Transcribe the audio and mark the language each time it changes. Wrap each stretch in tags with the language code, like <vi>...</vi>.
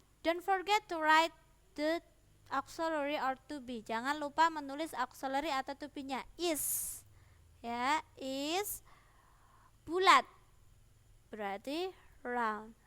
<en>Don't forget to write the auxiliary or to be.</en> <id>Jangan lupa menulis auxiliary atau to be-nya. Is ya, is bulat, berarti round.</id>